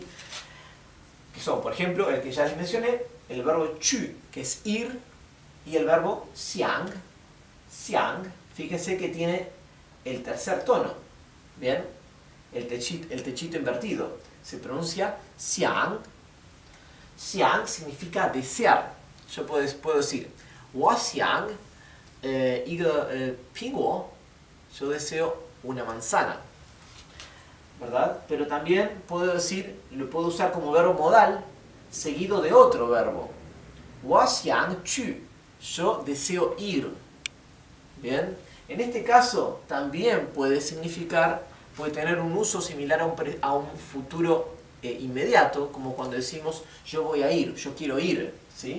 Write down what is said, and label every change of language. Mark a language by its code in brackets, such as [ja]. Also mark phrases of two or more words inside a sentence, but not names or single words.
[es] Que son, por ejemplo, el que ya les mencioné, el verbo chu, que es ir, y el verbo xiang. Xiang, fíjense que tiene el tercer tono, ¿bien? El techito invertido. Se pronuncia xiang. Xiang significa desear. Yo puedo decir, [zh] 我想一个苹果. [es] Yo deseo una manzana, ¿verdad? Pero también puedo decir, lo puedo usar como verbo modal seguido de otro verbo. [zh] 我想去. [es] Yo deseo ir. Bien. En este caso también puede significar, puede tener un uso similar a un futuro inmediato, como cuando decimos yo voy a ir, yo quiero ir, ¿sí?